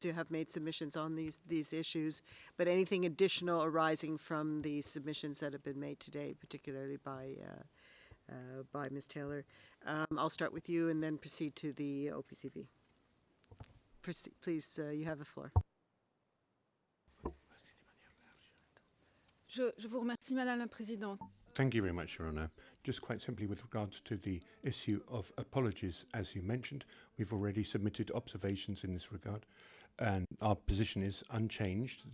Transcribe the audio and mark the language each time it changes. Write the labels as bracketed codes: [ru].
[en] You have made submissions on these issues, but anything additional arising from the submissions that have been made today, particularly by Ms. Taylor. I'll start with you and then proceed to the OPCV. Please, you have the floor. [fr] Je vous remercie, Madame la Présidente. [en] Thank you very much, Your Honour. Just quite simply with regards to the issue of apologies, as you mentioned, we've already submitted observations in this regard, and our position is unchanged.